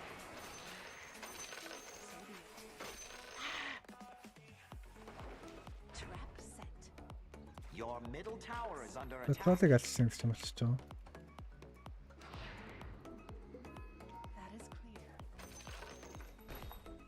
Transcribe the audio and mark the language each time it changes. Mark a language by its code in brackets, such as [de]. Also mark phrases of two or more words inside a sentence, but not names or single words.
[en] Trap set. Your middle tower is under attack. [mn] Тролыг алсан гэж юм болчих жоо. [en] That is clear.